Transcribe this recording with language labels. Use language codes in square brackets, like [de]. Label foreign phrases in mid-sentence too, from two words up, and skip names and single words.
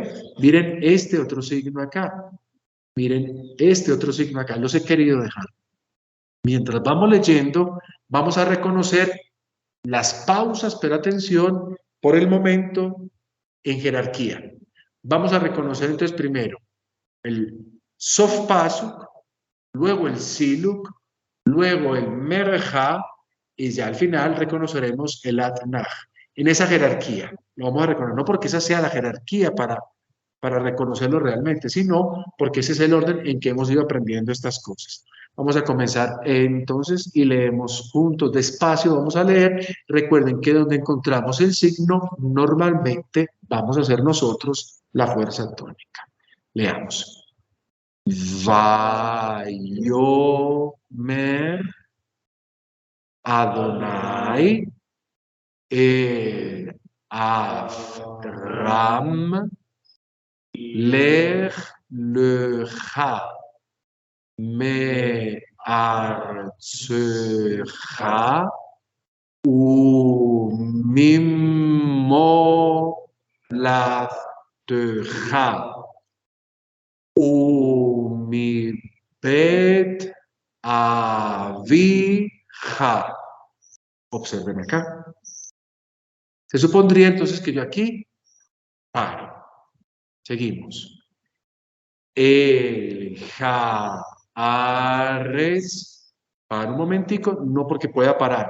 [es] Miren este otro signo acá. Miren este otro signo acá. Los he querido dejar. Mientras vamos leyendo, vamos a reconocer las pausas, pero atención, por el momento, en jerarquía. Vamos a reconocer entonces primero el [he] סוף פסוק, [es] luego el siluk, luego el merja, y ya al final reconoceremos el atnaj. En esa jerarquía, lo vamos a reconocer, no porque esa sea la jerarquía para reconocerlo realmente, sino porque ese es el orden en que hemos ido aprendiendo estas cosas. Vamos a comenzar entonces y leemos juntos, despacio, vamos a leer. Recuerden que donde encontramos el signo, normalmente vamos a hacer nosotros la fuerza tónica. Leamos. [he] ויאמר אדני אל אברם לך לך מארצך וממולדתך ומבית אביך. [es] Observen acá. Se supondría entonces que yo aquí paro. Seguimos. [he] אל הארץ, [es] para un momentico, no porque pueda parar.